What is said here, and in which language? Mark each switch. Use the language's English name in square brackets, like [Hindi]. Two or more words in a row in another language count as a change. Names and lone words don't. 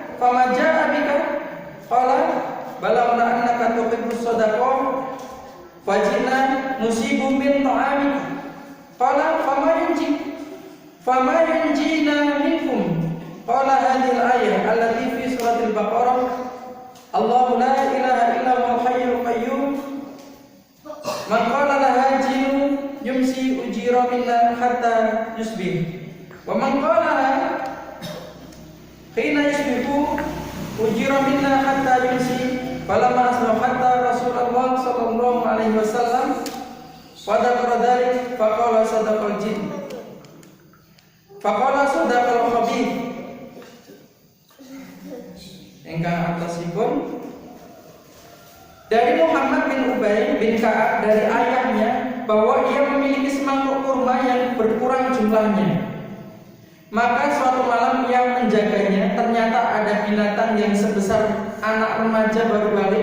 [Arabic] قال بلغنا أنك تحب الصدقة فجئنا نصيب من طعامك قال فما ينجينا منكم قال هذه الآية التي في سورة البقرة الله لا إله إلا هو الحي القيوم من قالها حين يمسي أجير منا حتى يصبح ومن قال حين يصبح أجير منا حتى يمسي فلما أصبح حتى رسول الله صلى الله عليه وسلم فذكر ذلك فقال صدق الجن فقال صدق الخبيث [Javanese] ingkang atasipun [Indonesian] dari Muhammad bin Ubay bin Ka'ab dari ayahnya bahwa ia memiliki semangkuk kurma yang berkurang jumlahnya. Maka suatu malam ia menjaganya, ternyata ada binatang yang sebesar anak remaja baru balik.